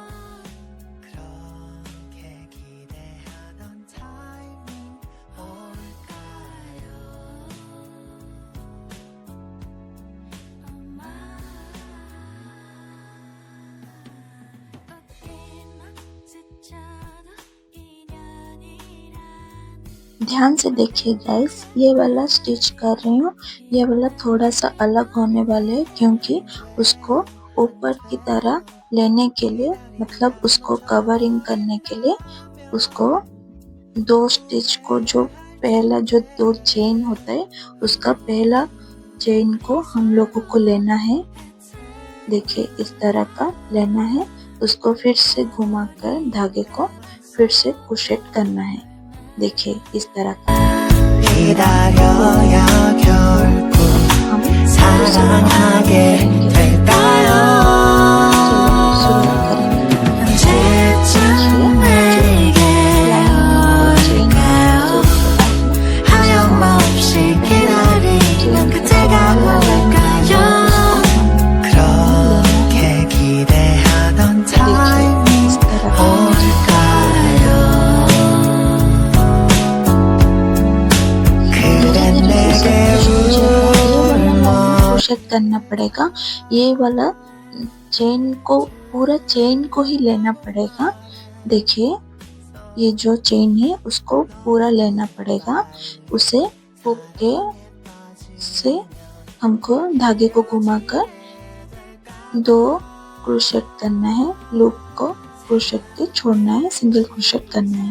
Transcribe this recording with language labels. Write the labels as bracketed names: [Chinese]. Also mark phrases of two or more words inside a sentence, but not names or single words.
[Korean] 그렇게 기대하던 타이밍 올까요? 엄마 어디나 스쳐도 인연이란 [Hindi] ध्यान से देखिए गाइस, ये वाला स्टिच कर रही हूँ, ये वाला थोड़ा सा अलग होने वाले है क्योंकि उसको ऊपर की तरह लेने के लिए, मतलब उसको कवरिंग करने के लिए उसको दो स्टिच को जो पहला जो दो चेन होता है उसका पहला चेन को हम लोगों को लेना है। देखिए इस तरह का लेना है, उसको फिर से घुमाकर धागे को फिर से क्रोशेट करना है। देखिए इस तरह का [Korean] 기다려야 결국 [Hindi] हम [Korean] 사랑하게 될까요? [Hindi] शुरुआत करेंगे। [Korean] 언제쯤 내게 올까요? 하염없이 기다리면 그때가 올까요? 그렇게 기대하던 타이밍 올까요? 그댄 내게 울며 [Hindi] क्रोशेट करना पड़ेगा। ये वाला चेन को, पूरा चेन को ही लेना पड़ेगा। देखिए ये जो चेन है उसको पूरा लेना पड़ेगा। उसे हुक के से हमको धागे को घुमाकर दो क्रोशेट करना है, लूप को क्रोशेट के छोड़ना है, सिंगल क्रोशेट करना है।